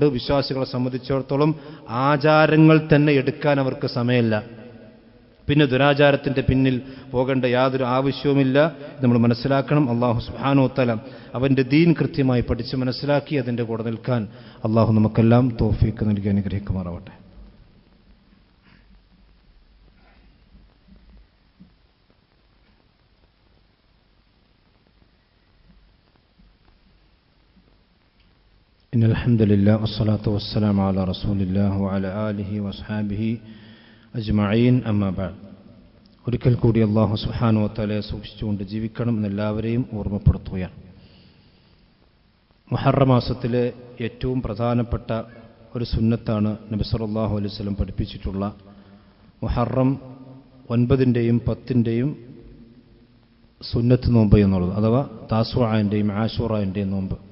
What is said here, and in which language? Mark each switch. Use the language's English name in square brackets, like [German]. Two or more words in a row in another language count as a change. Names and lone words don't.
[Malayalam] വിശ്വാസികളെ സംബന്ധിച്ചിടത്തോളം ആചാരങ്ങൾ തന്നെ എടുക്കാൻ അവർക്ക് സമയമില്ല. പിന്നെ ദുരാചാരത്തിൻ്റെ പിന്നിൽ പോകേണ്ട യാതൊരു ആവശ്യവുമില്ല. നമ്മൾ മനസ്സിലാക്കണം. [Arabic] الله سبحانه وتعالى [Malayalam] അവൻ്റെ ദീൻ കൃത്യമായി പഠിച്ച് മനസ്സിലാക്കി അതിൻ്റെ കൂടെ നിൽക്കാൻ അല്ലാഹു നമുക്കെല്ലാം തൗഫീഖ് നൽകി അനുഗ്രഹിക്കുമാറാവട്ടെ. [Arabic] إن الحمد لله والصلاة والسلام على رسول الله وعلى آله وأصحابه أجمعين أما بعد. [Malayalam] ഒരിക്കൽ കൂടി [Arabic] الله سبحانه وتعالى [Malayalam] സൂക്ഷിച്ചുകൊണ്ട് ജീവിക്കണം എന്നെല്ലാവരെയും ഓർമ്മപ്പെടുത്തുകയാണ്. മുഹറം മാസത്തിലെ ഏറ്റവും പ്രധാനപ്പെട്ട ഒരു സുന്നത്താണ് നബി [Arabic] صلى الله عليه وسلم [Malayalam] പഠിപ്പിച്ചിട്ടുള്ള മുഹറം 9-ൻ്റെയും 10-ൻ്റെയും സുന്നത്ത് നോമ്പ് എന്നുള്ളത്, അഥവാ താസുആൻ്റെയും ആശൂറാൻ്റെയും നോമ്പ്.